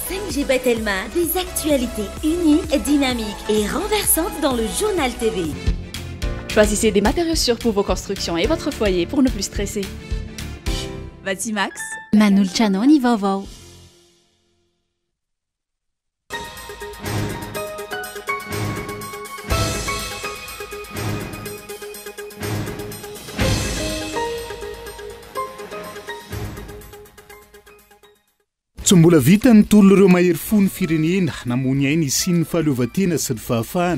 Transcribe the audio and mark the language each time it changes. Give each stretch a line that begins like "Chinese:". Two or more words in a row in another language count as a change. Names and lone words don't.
French: Najib Telma, des actualités uniques, dynamiques et renversantes dans le journal TV. Choisissez des matériaux sûrs pour vos constructions et votre foyer pour ne plus stresser. Vatimax,
Malagasy: Manulcianoni vaovao. Tsy mbola vita ny tolo ireo mahery fony firenena namony ainy sy ny fahaleovan-tena sy ny fahafahana.